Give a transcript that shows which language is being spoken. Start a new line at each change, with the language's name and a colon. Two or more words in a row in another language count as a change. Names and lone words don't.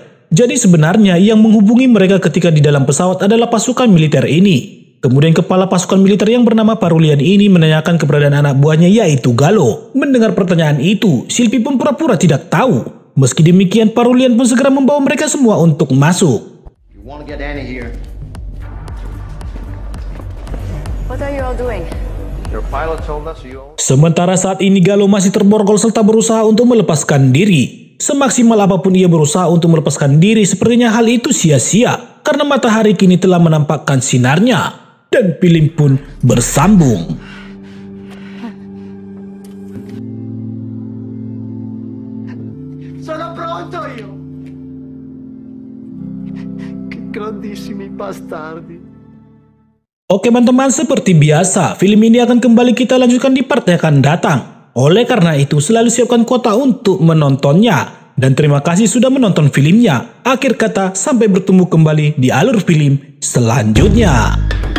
Indonesian: Jadi sebenarnya yang menghubungi mereka ketika di dalam pesawat adalah pasukan militer ini. Kemudian kepala pasukan militer yang bernama Parulian ini menanyakan keberadaan anak buahnya yaitu Galo. Mendengar pertanyaan itu, Silpi pun pura-pura tidak tahu. Meski demikian, Parulian pun segera membawa mereka semua untuk masuk.
English: What are you all doing?
Indonesian: Sementara saat ini Galo masih terborgol serta berusaha untuk melepaskan diri. Semaksimal apapun ia berusaha untuk melepaskan diri, sepertinya hal itu sia-sia karena matahari kini telah menampakkan sinarnya. Dan film pun bersambung.
Italian: Sono pronto io. Che grandissimi bastardi.
Indonesian: Oke teman-teman, seperti biasa, film ini akan kembali kita lanjutkan di part yang akan datang. Oleh karena itu, selalu siapkan kuota untuk menontonnya. Dan terima kasih sudah menonton filmnya. Akhir kata, sampai bertemu kembali di alur film selanjutnya.